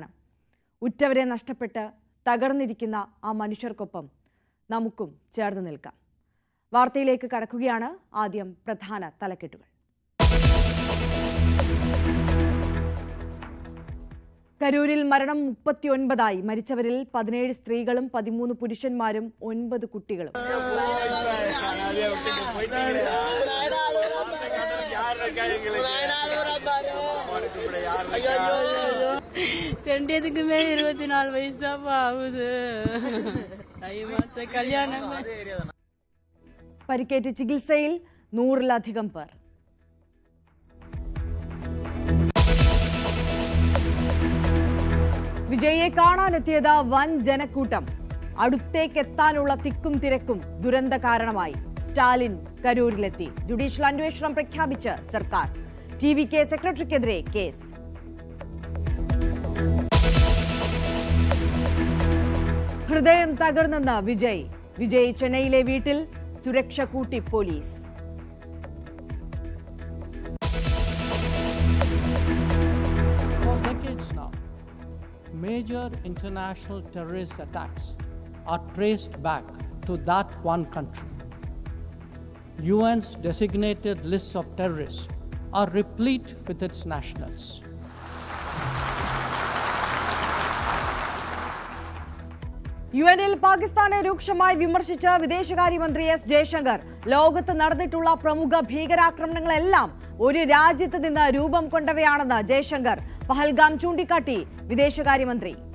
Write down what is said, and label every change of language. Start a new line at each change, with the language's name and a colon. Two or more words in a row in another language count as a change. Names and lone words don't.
Malayalam: ഉറ്റവരെ നഷ്ടപ്പെട്ട് തകർന്നിരിക്കുന്ന ആ മനുഷ്യർക്കൊപ്പം നമുക്കും ചേർന്ന് നിൽക്കാം. വാർത്തയിലേക്ക് കടക്കുകയാണ്. ആദ്യം പ്രധാന തലക്കെട്ടുകൾ. കരൂരിൽ മരണം 39ആയി. മരിച്ചവരിൽ 17 സ്ത്രീകളും 13 പുരുഷന്മാരും 9 കുട്ടികളും.
Tamil: ரெண்டுக்குமே 24 வயசு தான் ஆகுது.
Malayalam: കല്യാണം. പരിക്കേറ്റ് ചികിത്സയിൽ 100-ലധികം പേർ. വിജയിയെ കാണാനെത്തിയത് വൻ ജനക്കൂട്ടം. അടുത്തേക്കെത്താനുള്ള തിക്കും തിരക്കും ദുരന്ത കാരണമായി. സ്റ്റാലിൻ കരൂരിലെത്തി. ജുഡീഷ്യൽ അന്വേഷണം പ്രഖ്യാപിച്ച് സർക്കാർ. TVK സെക്രട്ടറിക്കെതിരെ കേസ്. ഹൃദയം തകർന്നെന്ന് വിജയ് ചെന്നൈയിലെ വീട്ടിൽ സുരക്ഷ കൂട്ടി പോലീസ്.
English: For decades now, major international terrorist attacks are traced back to that one country. UN's designated lists of terrorists are replete with its nationals.
Malayalam: UN-ൽ പാകിസ്ഥാനെ രൂക്ഷമായി വിമർശിച്ച വിദേശകാര്യമന്ത്രി S. ജയശങ്കർ ലോകത്ത് നടന്നിട്ടുള്ള പ്രമുഖ ഭീകരാക്രമണങ്ങളെല്ലാം ഒരു രാജ്യത്ത് നിന്ന് രൂപം കൊണ്ടവയാണെന്ന് ജയശങ്കർ പഹൽഗാം ചൂണ്ടിക്കാട്ടി വിദേശകാര്യമന്ത്രി.